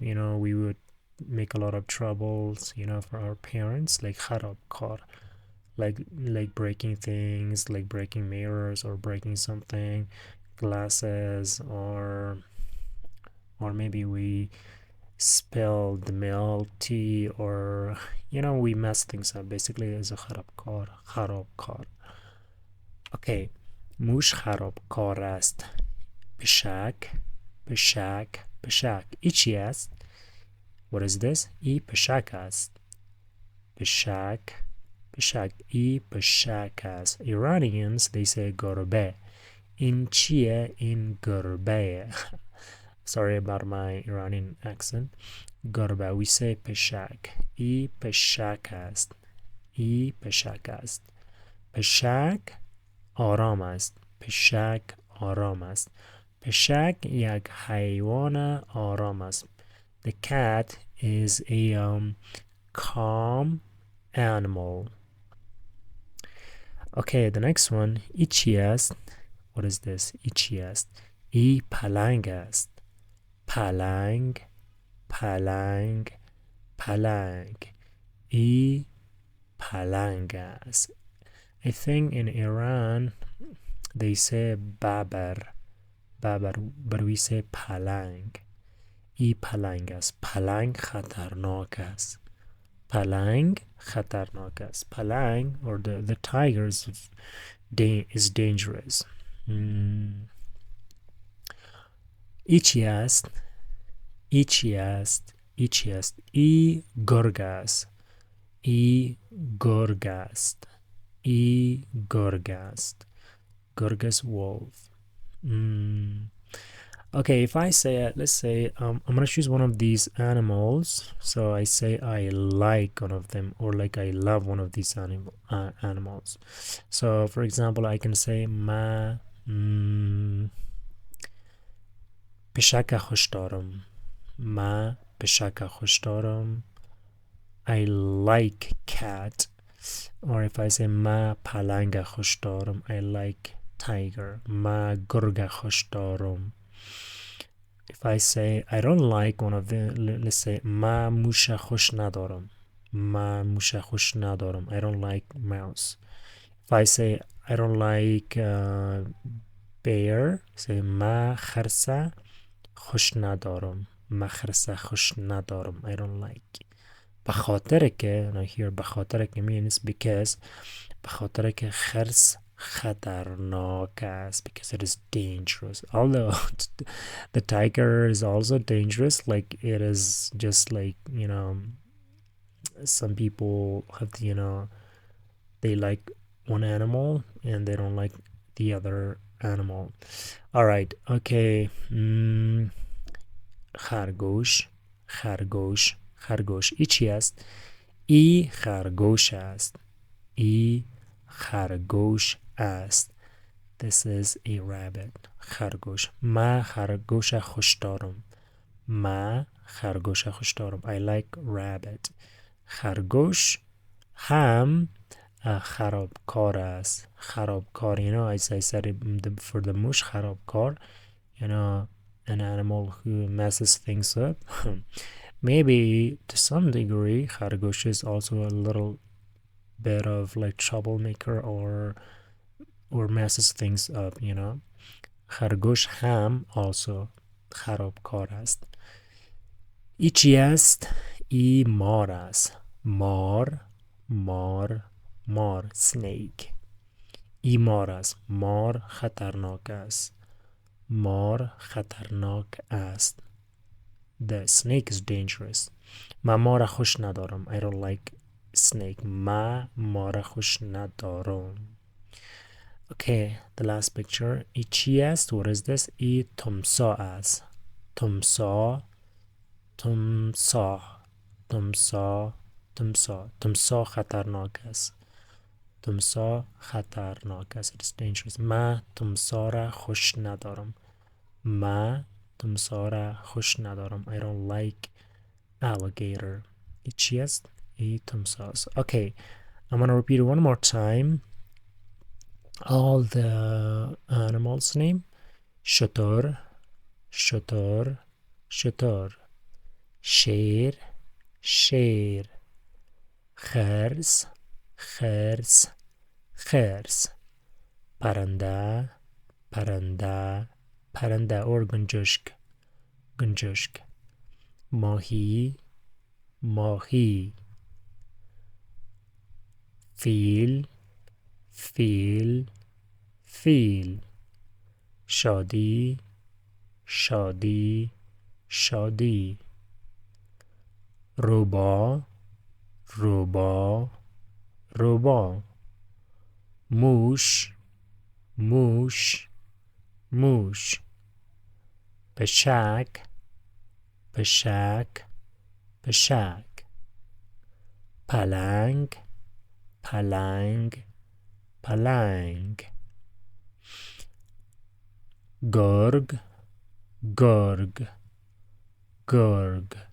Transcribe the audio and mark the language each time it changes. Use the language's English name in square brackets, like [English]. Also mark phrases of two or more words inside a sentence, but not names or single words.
[English] We would make a lot of troubles for our parents, like خرابکار, like breaking things, like breaking mirrors or breaking something, glasses, or maybe we spilled the milk, tea, or we mess things up. Basically it's a خرابکار. Okay. [Persian] موش خرابکار است. پشک پشک پشک. ایچی است. [English] What is this? [Persian] ای پشک است. پشک پشک. ای پشک است. [English] Iranians they say گربه. [Persian] این چیه؟ این گربه. [English] Sorry about my Iranian accent. [Persian] گربه. [English] We say [Persian] پشک. ای پشک است. ای پشک است. پشک آرام است. پشک آرام است. پشک یک حیوان آرام است. [English] The cat is a calm animal. Okay, the next one. [Persian] ایچی است. [English] What is this? [Persian] ایچی است. ای پلنگ است. پلنگ پلنگ پلنگ. ای پلنگ است. [English] I think in Iran they say babar, but we say palang. [Persian] ای پلنگ است. پلنگ خطرناک است. پلنگ خطرناک است. پلنگ [English] or the tigers is dangerous. [Persian] ایچی است. ایچی است. ایچی است. ای گرگ است. ای گرگ است. ای گرگ است. [English] گرگ is wolf. Okay, if I say, let's say, I'm gonna choose one of these animals. So I say I like one of them, or like I love one of these animals. So for example, I can say [Persian] ما پشک خوش دارم. ما پشک خوش دارم. [English] I like cat. Or if I say [Persian] ما پلنگ خوش دارم, [English] I like tiger. [Persian] ما گرگ خوش دارم. [English] If I say I don't like one of them, let's say [Persian] ما موش خوش ندارم. ما موش خوش ندارم. [English] I don't like mouse. If I say I don't like bear, say [Persian] ما خرس خوش ندارم. ما خرس خوش ندارم. [English] I don't like. [Persian] بخاطر که, [English] now here [Persian] بخاطر که [English] means because, [Persian] بخاطر که خرس خطرناک است, [English] because it is dangerous. Although the tiger is also dangerous, like it is just like, some people have, they like one animal and they don't like the other animal. All right, okay. [Persian] خرگوش خرگوش خرگوش ای چی است؟ ای خرگوش است. ای خرگوش است. [English] This is a rabbit. خرگوش. [Persian] ما خرگوش خوش دارم. ما خرگوش خوش دارم. [English] I like rabbit. [Persian] خرگوش هم خرابکار است. خرابکار, [English] as I said for the mush, خرابکار, an animal who messes things up. Maybe to some degree, خرگوش is also a little bit of like troublemaker or messes things up, [Persian] خرگوش هم also خرابکار است. ای چی است؟ ای مار است. مار مار مار snake. ای مار است. مار خطرناک است. مار خطرناک است. [English] The snake is dangerous. [Persian] من مار خوش ندارم. [English] I don't like snake. [Persian] من مار خوش ندارم. [English] Okay, the last picture. [Persian] ای چی است? [English] What is this? [Persian] ای تمساح است. تمساح تمساح تمساح تمساح تمساح خطرناک است. تمساح خطرناک است. [English] It is dangerous. [Persian] من تمساح را خوش ندارم. من تمساح را خوش ندارم. [English] I don't like alligator. [Persian] ای چی است؟ ای تمساح است. [English] Okay, I'm gonna repeat it one more time. All the animals name. [Persian] شتر شتر شتر. شیر شیر. خرس خرس خرس. پرنده پرنده پرنده or گنجشک گنجشک. ماهی ماهی. فیل فیل فیل. شادی شادی شادی. روبا روبا روبا. موش موش موش. پشک پشک پشک. پلنگ پلنگ پلنگ. گرگ گرگ گرگ.